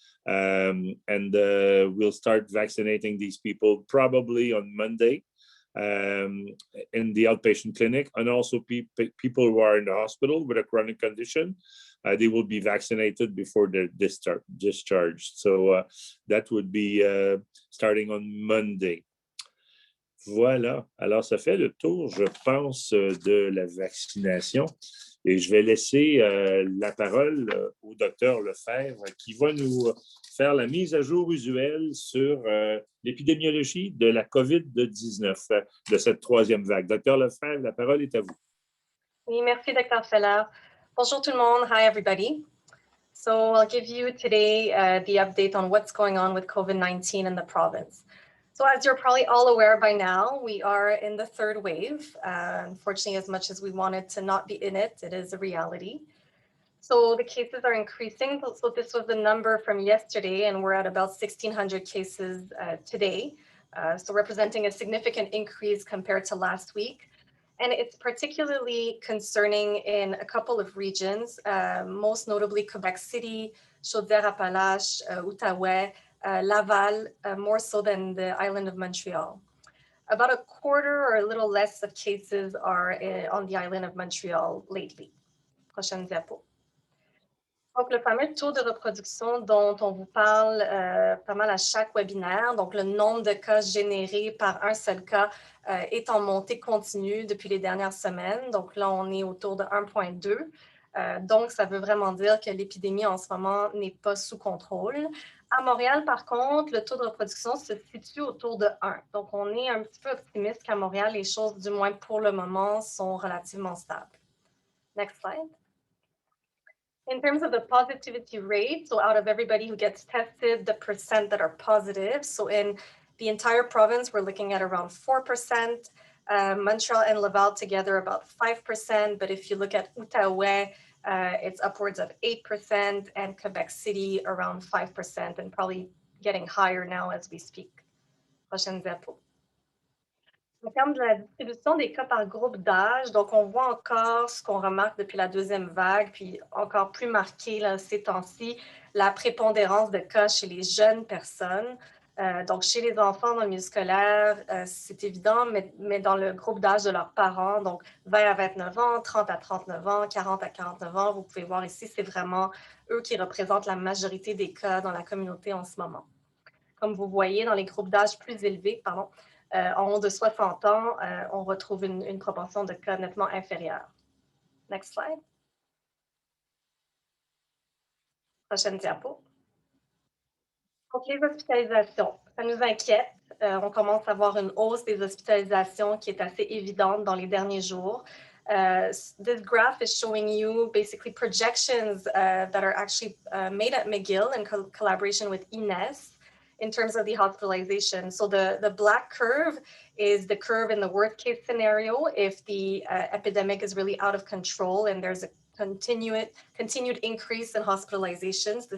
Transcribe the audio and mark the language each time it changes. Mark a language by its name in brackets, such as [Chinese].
[English] And we'll start vaccinating these people probably on Monday in the outpatient clinic. And also people who are in the hospital with a chronic condition, they will be vaccinated before they're discharged. So that would be starting on Monday. [French] Voilà. Alors, ça fait le tour, je pense, de la vaccination. Et je vais laisser la parole au docteur Lefebvre qui va nous faire la mise à jour usuelle sur l'épidémiologie de la COVID-19, de cette troisième vague. Docteur Lefebvre, la parole est à vous. Oui, merci, Dr. Feller. Bonjour tout le monde. [English] Hi, everybody. So I'll give you today the update on what's going on with COVID-19 in the province. So as you're probably all aware by now, we are in the third wave. Unfortunately, as much as we wanted to not be in it, it is a reality. So the cases are increasing. So this was the number from yesterday, and we're at about 1,600 cases today. So representing a significant increase compared to last week. And it's particularly concerning in a couple of regions, most notably Quebec City, Chaudière-Appalaches, Outaouais, Laval, more so than the island of Montreal. About a quarter or a little less of cases are on the island of Montreal lately. [French] Prochaine diapo. Donc, le fameux taux de reproduction dont on vous parle pas mal à chaque webinaire, donc le nombre de cas générés par un seul cas est en montée continue depuis les dernières semaines. Donc là, on est autour de 1,2. Donc, ça veut vraiment dire que l'épidémie en ce moment n'est pas sous contrôle. À Montréal, par contre, le taux de reproduction se situe autour de 1. Donc, on est un petit peu optimiste qu'à Montréal, les choses, du moins pour le moment, sont relativement stables. [English] Next slide. In terms of the positivity rate, so out of everybody who gets tested, the percent that are positive. So in the entire province, we're looking at around 4%. Montreal and Laval together about 5%. But if you look at Outaouais, it's upwards of 8%, and Quebec City around 5%, and probably getting higher now as we speak. [French] Prochaine diapo. En termes de la distribution des cas par groupe d'âge, donc on voit encore ce qu'on remarque depuis la deuxième vague, puis encore plus marqué là, ces temps-ci, la prépondérance de cas chez les jeunes personnes. Donc chez les enfants dans le milieu scolaire, c'est évident, mais dans le groupe d'âge de leurs parents, donc 20 à 29 ans, 30 à 39 ans, 40 à 49 ans, vous pouvez voir ici, c'est vraiment eux qui représentent la majorité des cas dans la communauté en ce moment. Comme vous voyez, dans les groupes d'âge plus élevés, en haut de 60 ans, on retrouve une proportion de cas nettement inférieure. [English] Next slide. [French] Prochaine diapo. Donc, les hospitalisations, ça nous inquiète. On commence à voir une hausse des hospitalisations qui est assez évidente dans les derniers jours. [English] This graph is showing you basically projections that are actually made at McGill in collaboration with INES. In terms of the hospitalization. So the black curve is the curve in the worst case scenario if the epidemic is really out of control and there's a continued increase in hospitalizations.